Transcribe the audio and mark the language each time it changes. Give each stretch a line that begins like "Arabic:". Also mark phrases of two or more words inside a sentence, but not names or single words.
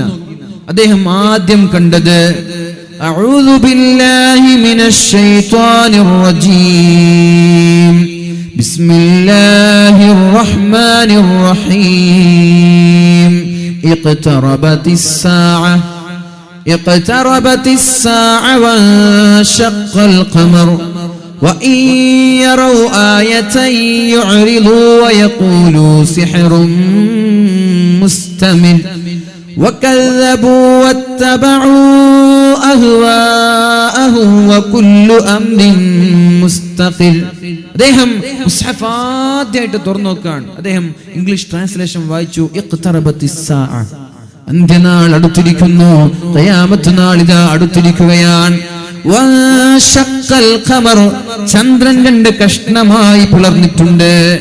Malayalam: അദ്ദേഹം ആദ്യം കണ്ടത്
Arabic: أعوذ بالله من الشيطان الرجيم بسم الله الرحمن الرحيم اقتربت الساعة وانشق القمر وإن يروا آية يعرضوا ويقولوا سحر مستمر وكذبوا واتبعوا أهواءهم وكل أمر مستقل.
Malayalam: അദ്ദേഹം മുസ്ഹഫ് ആദ്യമായിട്ട് തുറന്നു നോക്കാൻ അദ്ദേഹം
English: English translation
Malayalam: വായിച്ചു.
Arabic: اقتربت الساعة,
Malayalam: അന്ത്യനാൾ അടുത്തിരിക്കുന്നു, ഖിയാമത്ത് നാൾ ഇതാ അടുത്തിരിക്കുകയാണ്. ചന്ദ്രൻ 2 കഷ്ണമായി പിളർന്നിട്ടുണ്ട്.